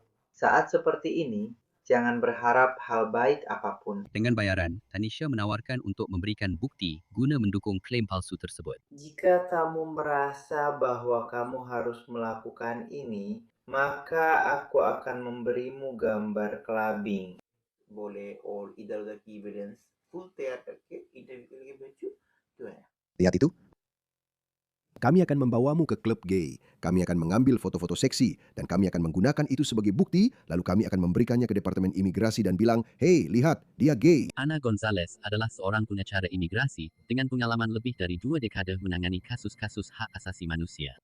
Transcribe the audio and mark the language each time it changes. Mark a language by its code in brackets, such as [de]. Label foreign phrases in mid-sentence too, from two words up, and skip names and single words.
[id] Saat seperti ini, jangan berharap hal baik apapun. Dengan bayaran, Tanisha menawarkan untuk memberikan bukti guna mendukung klaim palsu tersebut. Jika kamu merasa bahwa kamu harus melakukan ini, maka aku akan memberimu gambar clubbing. [hi] बोले और इधर-उधर की [en] evidence full [hi] तैयार करके इंटरव्यू के लिए भेजो जो है. [id] Lihat itu? Kami akan membawamu ke klub gay. Kami akan mengambil foto-foto seksi dan kami akan menggunakan itu sebagai bukti, lalu kami akan memberikannya ke Departemen Imigrasi dan bilang, "Hei, lihat, dia gay." Ana Gonzalez adalah seorang pengacara imigrasi dengan pengalaman lebih dari 2 dekade menangani kasus-kasus hak asasi manusia.